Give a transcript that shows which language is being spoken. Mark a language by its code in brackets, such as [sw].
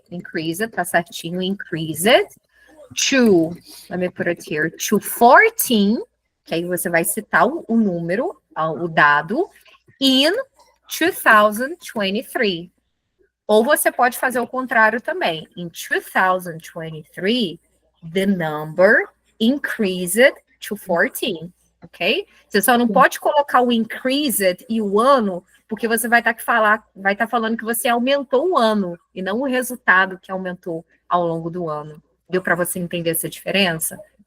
[pt] Increased, tá certinho, increased, to, [en] let me put it here, [pt] to 14, que aí você vai citar o número, o dado, [en] in 2023. [pt] Ou você pode fazer o contrário também. [en] In 2023, the number increased to 14, ok? [pt] Você só não pode colocar o increased e o ano, porque você vai estar falando que você aumentou o ano, e não o resultado que aumentou ao longo do ano. Deu para você entender essa diferença?